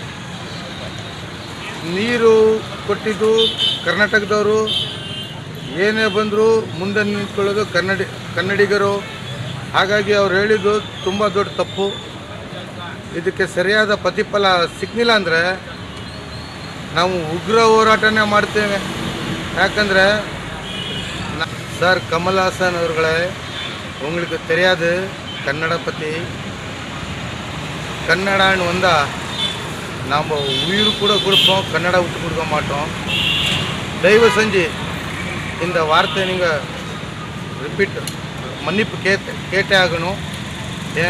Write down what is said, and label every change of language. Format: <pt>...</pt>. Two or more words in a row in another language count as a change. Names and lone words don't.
<kn>ನೀರು ಕೊಟ್ಟಿದ್ದು ಕರ್ನಾಟಕದವರು, ಏನೇ ಬಂದರೂ ಮುಂದೆ ನಿಂತ್ಕೊಳ್ಳೋದು ಕನ್ನಡಿಗರು. ಹಾಗಾಗಿ ಅವ್ರು ಹೇಳಿದ್ದು ತುಂಬ ದೊಡ್ಡ ತಪ್ಪು. ಇದಕ್ಕೆ ಸರಿಯಾದ ಪ್ರತಿಫಲ ಸಿಗಲಿಲ್ಲ ಅಂದರೆ ನಾವು ಉಗ್ರ ಹೋರಾಟನೇ ಮಾಡ್ತೇವೆ.</kn> <ta>ಯಾಕಂದರೆ சார் கமல்ஹாசன் அவர்களே, உங்களுக்கு தெரியாது கன்னட பற்றி. கன்னடான்னு வந்தால் நாம் உயிர் கூட கொடுப்போம், கன்னடா விட்டு கொடுக்க மாட்டோம். தயவு செஞ்சு இந்த வார்த்தை நீங்கள் ரிப்பீட் மன்னிப்பு கேட்டே ஆகணும்.</ta>